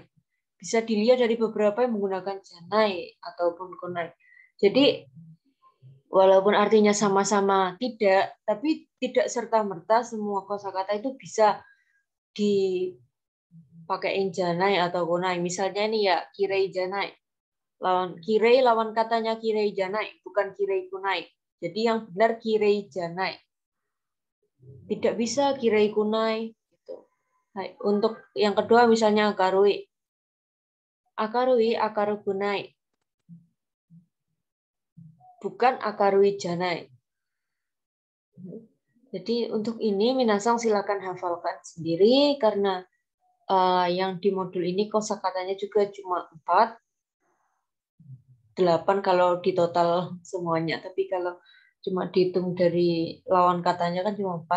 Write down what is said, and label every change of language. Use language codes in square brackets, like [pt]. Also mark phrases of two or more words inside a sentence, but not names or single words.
[id] Bisa dilihat dari beberapa yang menggunakan janai ataupun kunai. Jadi walaupun artinya sama-sama tidak, tapi tidak serta-merta semua kosakata itu bisa dipakai janai atau kunai. Misalnya ini ya, [ja] きれいじゃない. [id] Lawan kirei lawan katanya [ja] きれいじゃない, [id] bukan [ja] きれいくない. [id] Jadi yang benar [ja] きれいじゃない. [id] Tidak bisa [ja] きれいくない. [id] Hai, untuk yang kedua misalnya akarui. [ja] 明るい、明るくない. Bukan 明るいじゃない. [id] Jadi untuk ini Minasang silakan hafalkan sendiri karena yang di modul ini kosakatanya juga cuma 4. 8 kalau di total semuanya, tapi kalau cuma dihitung dari lawan katanya kan cuma 4.